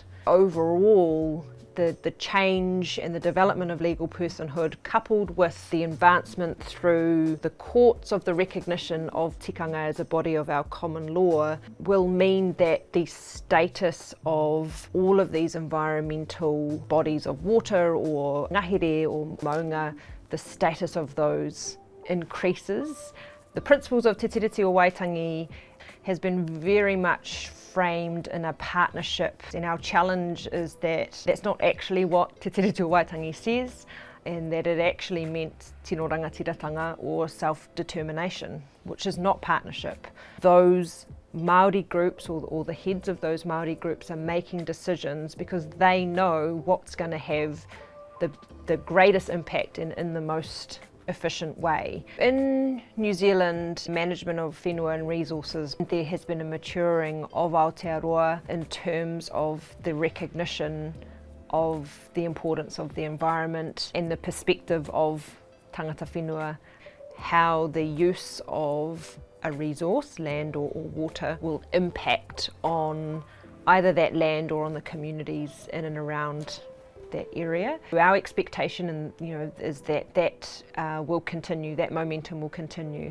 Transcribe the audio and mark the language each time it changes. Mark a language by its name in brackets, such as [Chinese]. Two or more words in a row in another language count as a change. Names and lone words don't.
[English] Overall, the change and the development of legal personhood, coupled with the advancement through the courts of the recognition of tikanga as a body of our common law, will mean that the status of all of these environmental bodies of water or ngahere or maunga, the status of those increases. The principles of Te Tiriti o Waitangi has been very much framed in a partnership, and our challenge is that that's not actually what Te Tiriti o Waitangi says, and that it actually meant [Māori] tino rangatiratanga [English] or self-determination, which is not partnership. Those Māori groups or the heads of those Māori groups are making decisions because they know what's going to have the greatest impact in the most efficient way. In New Zealand, management of whenua and resources, there has been a maturing of Aotearoa in terms of the recognition of the importance of the environment and the perspective of [Māori] tangata whenua, [English] how the use of a resource, land or water, will impact on either that land or on the communities in and around that area. Our expectation is that will continue, that momentum will continue.